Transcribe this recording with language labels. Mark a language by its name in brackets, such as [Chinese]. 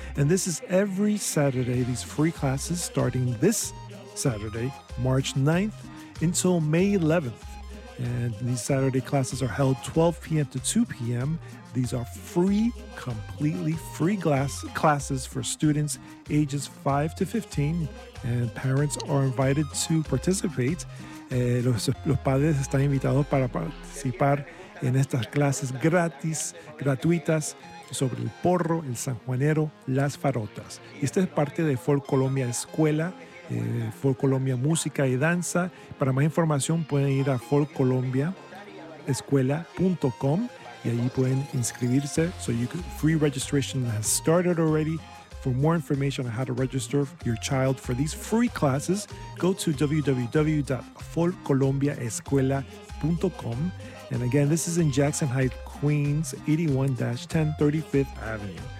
[English] And this is every Saturday, these free classes starting this Saturday, March 9th until May 11th. And these Saturday classes are held 12 p.m. to 2 p.m. These are free, completely free classes for students ages 5 to 15. And parents are invited to participate. [Spanish] Los padres están invitados para participar en estas clases gratuitas sobre el porro, el San Juanero, las farotas. Esta es parte de Folk Colombia Escuela. Folk Colombia Música y Danza. Para más información pueden ir a folkcolombiaescuela.com y allí pueden inscribirse. [English] So you can, free registration has started already. For more information on how to register your child for these free classes, go to www.folkcolombiaescuela.com. And again, this is in Jackson Heights, Queens, 81-10 35th Avenue.